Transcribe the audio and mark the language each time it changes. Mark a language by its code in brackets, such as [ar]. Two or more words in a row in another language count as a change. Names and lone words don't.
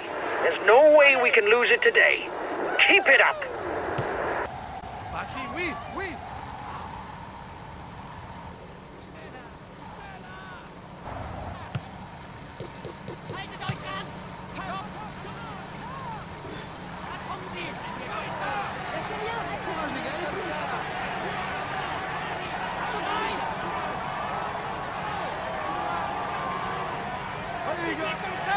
[en] There's no way we can lose it today. Keep it up. [fr] Rachid, oui, oui. [de] Haltet euch an. Da kommen sie. Nein. [fr] Allez, les gars.